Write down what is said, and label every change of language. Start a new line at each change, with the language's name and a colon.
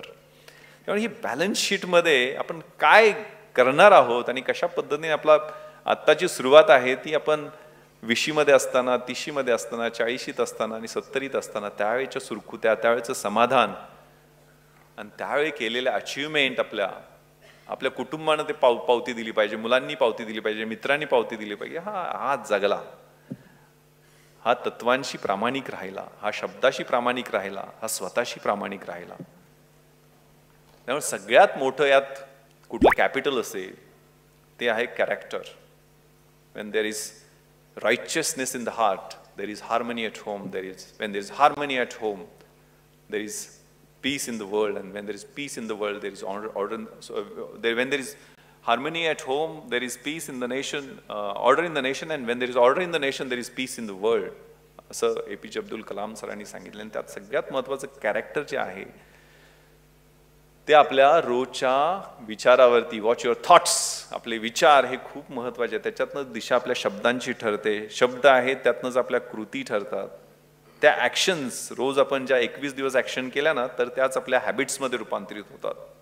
Marathi: त्यामुळे ही बॅलन्स शीटमध्ये आपण काय करणार आहोत आणि कशा पद्धतीने आपला आत्ताची सुरुवात आहे ती आपण 20मध्ये असताना, 30मध्ये असताना, 40शीत असताना आणि 70ीत असताना, त्यावेळेच्या सुरकुत्या, त्यावेळेचं समाधान आणि त्यावेळी केलेल्या अचिव्हमेंट आपल्या कुटुंबानं ते पावती दिली पाहिजे, मुलांनी पावती दिली पाहिजे, मित्रांनी पावती दिली पाहिजे। हा जगला, हा तत्वांशी प्रामाणिक राहिला, हा शब्दाशी प्रामाणिक राहिला, हा स्वतःशी प्रामाणिक राहिला। त्यामुळे सगळ्यात मोठं यात कुठलं कॅपिटल असेल ते आहे character.
English: when there is righteousness in the heart, there is harmony at home, when there is harmony at home, there is peace in the world, and when there is peace in the world, there is order. When there is harmony at home, there is peace in the nation, order in the nation, and when there is order in the nation, there is peace in the world.
Marathi: असं APJ Abdul Kalam सरांनी सांगितलं। आणि त्यात सगळ्यात महत्त्वाचं character जे आहे ते आपल्या रोजच्या विचारावरती,
English: watch your thoughts,
Marathi: आपले विचार हे खूप महत्त्वाचे आहेत। त्याच्यातनं दिशा आपल्या शब्दांची ठरते, शब्द आहेत त्यातनंच आपल्या कृती ठरतात, त्या ॲक्शन्स रोज आपण ज्या 21 दिवस ॲक्शन केल्या ना तर त्याच आपल्या हॅबिट्समध्ये रूपांतरित होतात।